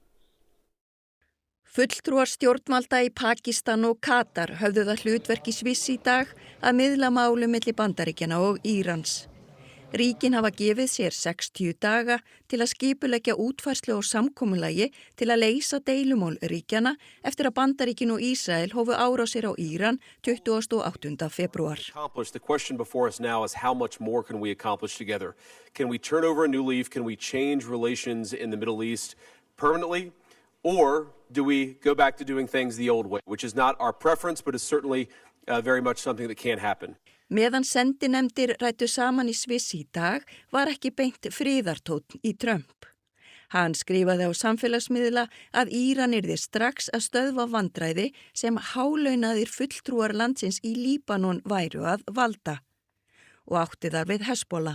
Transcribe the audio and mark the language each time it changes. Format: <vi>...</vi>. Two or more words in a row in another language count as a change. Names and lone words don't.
<is>Fulltrúar stjórnvalda í Pakistan og Katar höfðu það hlutverk í Sviss í dag að miðla málum milli Bandaríkjanna og Írans. Ríkin hafa gefið sér 60 daga til að skipuleggja útfærslu og samkomulagi til að leysa deilumál ríkjanna eftir að Bandaríkin og Ísrael hófu árásir á Íran 28. febrúar.</is> <en>The question before us now is how much more can we accomplish together? Can we turn over a new leaf? Can we change relations in the Middle East permanently? Or do we go back to doing things the old way, which is not our preference, but is certainly very much something that can happen.</en> <is>Meðan sendinefndir ræddu saman í Sviss í dag var ekki beint friðartónn í Trump. Hann skrifaði á samfélagsmiðla að Íran yrði strax að stöðva vandræði sem hálaunaðir fulltrúar landsins í Líbanon væru að valda og átti þar við Hezbollah.</is>